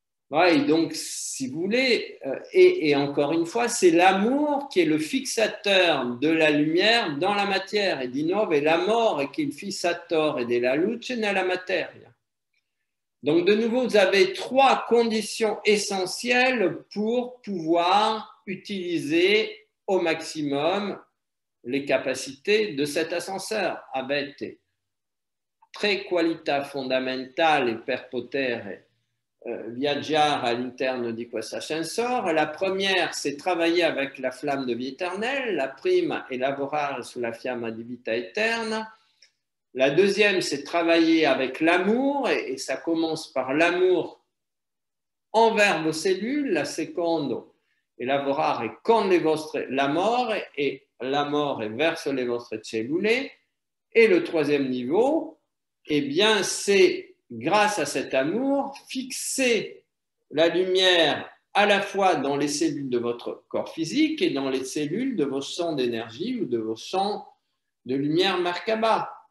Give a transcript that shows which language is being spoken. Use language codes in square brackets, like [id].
[fr] Ouais, donc, si vous voulez, et encore une fois, c'est l'amour qui est le fixateur de la lumière dans la matière. [it] Et di nuovo, è l'amore che è il fissatore della luce nella materia. [fr] Donc, de nouveau, vous avez 3 conditions essentielles pour pouvoir utiliser au maximum les capacités de cet ascenseur. [it] Avete 3 qualità fondamentali per poter viaggiare all'interno di questo ascensore. [fr] La première, c'est travailler avec la flamme de vie éternelle. [it] La prima è lavorare sulla fiamma di vita eterna. [fr] La deuxième, c'est travailler avec l'amour, et ça commence par l'amour envers vos cellules. [it] La secondo è lavorare con l'amore, et l'amore verso le vostre cellule. [fr] Et le troisième niveau, eh bien, c'est grâce à cet amour, fixer la lumière à la fois dans les cellules de votre corps physique et dans les cellules de vos champs d'énergie ou de vos champs de lumière Merkaba.